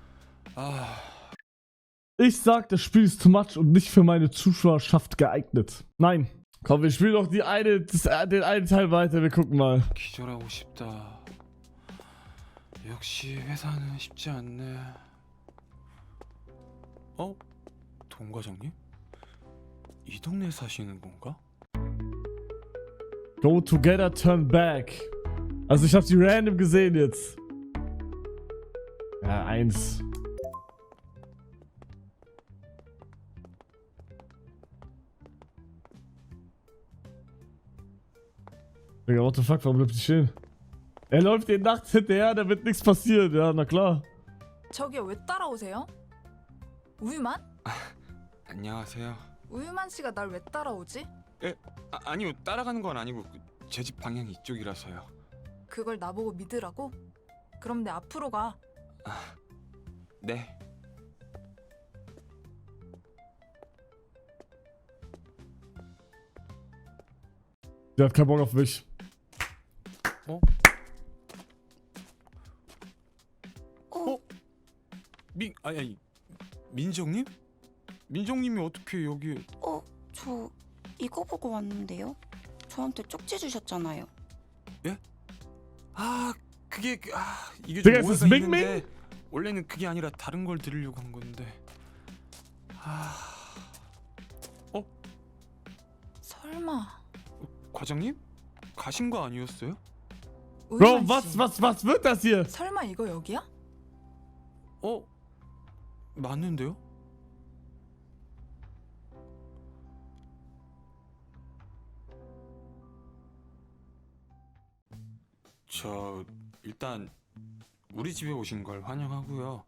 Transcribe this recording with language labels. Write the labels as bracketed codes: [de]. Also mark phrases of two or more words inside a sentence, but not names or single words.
[de] Ich sag, das Spiel ist [en] too much [de] und nicht für meine Zuschauerschaft geeignet. Nein. Komm, wir spielen doch den einen Teil weiter, wir gucken mal. [ko] 기절하고 싶다. 역시 회사는 쉽지 않네. 어? 동 과장님? 이 동네 사시는 건가? [en] Go together, turn back. [de] Also ich hab sie random gesehen jetzt. Ja, 1. Digga, [en] what the fuck, [de] warum bleibt die stehen? Er läuft dir nachts hinterher, da wird nichts passieren. Ja, na klar. [ko] 저기요, 왜 따라오세요? 우유만? 안녕하세요. 우유만 씨가 날 왜 따라오지? 아니요, 따라가는 건 아니고 제 집 방향이 이쪽이라서요. 그걸 나보고 믿으라고? 그럼 내 앞으로 가. 네. [de] Der hat keinen Bock auf mich. [ko] 아니 민정님? 민정님이 어떻게 여기에? 저 이거 보고 왔는데요. 저한테 쪽지 주셨잖아요. 그게 이게 [de] Digga, [ko] 좀 [de] ist das [ko] 오해가 Ming 있는데 원래는 그게 아니라 다른 걸 드리려고 한 건데. 설마. 과장님? 가신 거 아니었어요? [de] Bro, [ko] 우유만 씨. [de] was wird das hier? [ko] 설마 이거 여기야? 맞는데요? 저 일단 우리 집에 오신 걸 환영하고요.